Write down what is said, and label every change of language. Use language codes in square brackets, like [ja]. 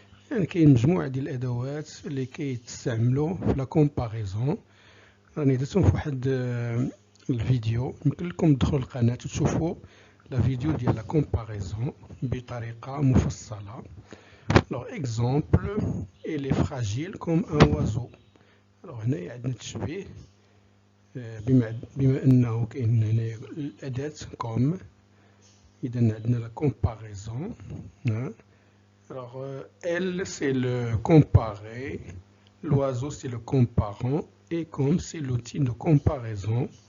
[ar] يعني كاين مجموعة ديال الأدوات اللي كيتستعملوا في لا كومباريزون. راني درتهم في واحد الفيديو، يمكن لكم تدخلوا القناة وتشوفوا لا فيديو ديال لا كومباريزون بطريقة مفصلة. [fr] Alors exemple, il est fragile comme un oiseau. [ar] Alors هنايا عندنا التشبيه بما أنه كاين هنايا الأداة كوم، إذا عندنا لا كومباريزون. [fr] Alors elle c'est le comparé, l'oiseau c'est le comparant et comme c'est l'outil de comparaison.